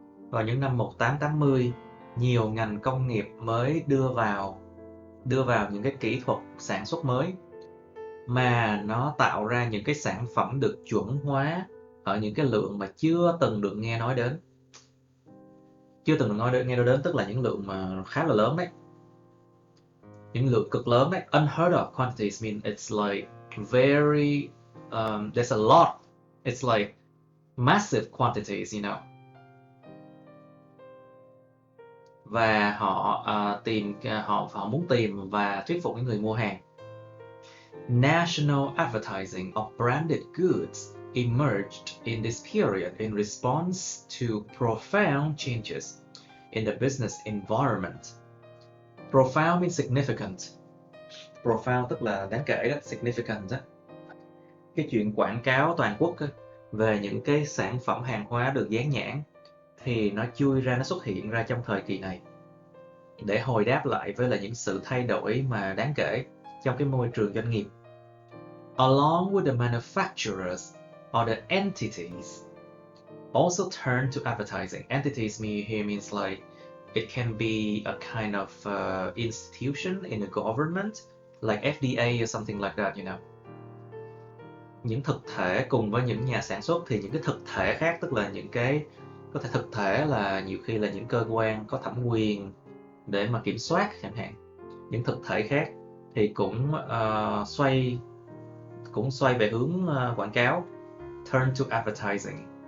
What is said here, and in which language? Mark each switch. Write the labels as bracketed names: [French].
[Vietnamese] Vào những năm 1880, nhiều ngành công nghiệp mới đưa vào những cái kỹ thuật sản xuất mới mà nó tạo ra những cái sản phẩm được chuẩn hóa ở những cái lượng mà chưa từng được nghe nói đến. Chưa từng được nghe nói đến tức là những lượng mà khá là lớn đấy. Những lượng cực lớn đấy. [English] Unheard of quantities mean it's like very there's a lot. It's like massive quantities, you know. [Vietnamese] Và họ muốn tìm và thuyết phục những người mua hàng. [English] National advertising of branded goods emerged in this period in response to profound changes in the business environment. Profound means significant. [Vietnamese] Profound tức là đáng kể đó, significant đó. Cái chuyện quảng cáo toàn quốc đó, về những cái sản phẩm hàng hóa được dán nhãn thì nó xuất hiện ra trong thời kỳ này để hồi đáp lại với là những sự thay đổi mà đáng kể trong cái môi trường doanh nghiệp. [English] Along with the manufacturers or the entities also turn to advertising. Entities here means like it can be a kind of institution in the government, like FDA or something like that, you know. [Vietnamese] Những thực thể cùng với những nhà sản xuất thì những cái thực thể khác, tức là những cái có thể thực thể là nhiều khi là những cơ quan có thẩm quyền để mà kiểm soát chẳng hạn. Những thực thể khác thì cũng xoay về hướng quảng cáo, [English] turn to advertising.